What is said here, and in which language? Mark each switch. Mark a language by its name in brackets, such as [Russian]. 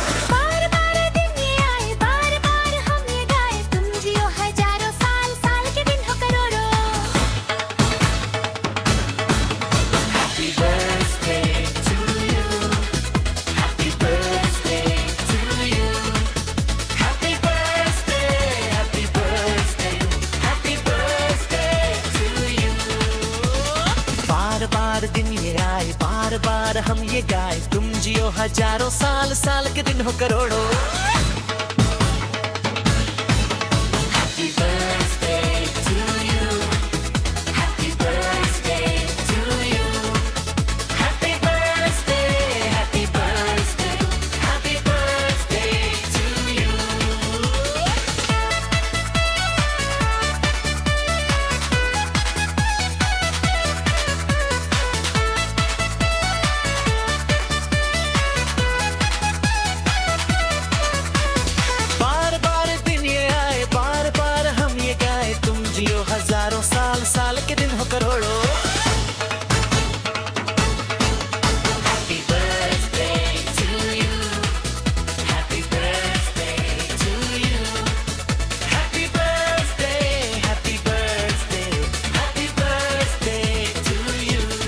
[Hindi] बार बार दिन ये आए, बार बार हम ये गाए, तुम जियो हजारों साल, साल के दिन हो करोड़ों। [English] Happy birthday to you, happy birthday to you, happy birthday, happy birthday, happy birthday to you. [Hindi] बार बार दिन ये आए, बार बार हम ये गाए, तुम जियो हजारों साल, साल के दिन हो करोड़ों। [English] Happy birthday to you, happy birthday to you, happy birthday, happy birthday, happy birthday to you. [Hindi] बार बार दिन ये आए, बार बार हम ये गाए, तुम जियो हजारों साल, साल के दिन हो करोड़ों। [English] Happy birthday to you, happy birthday to you, happy birthday, happy birthday, happy birthday to you.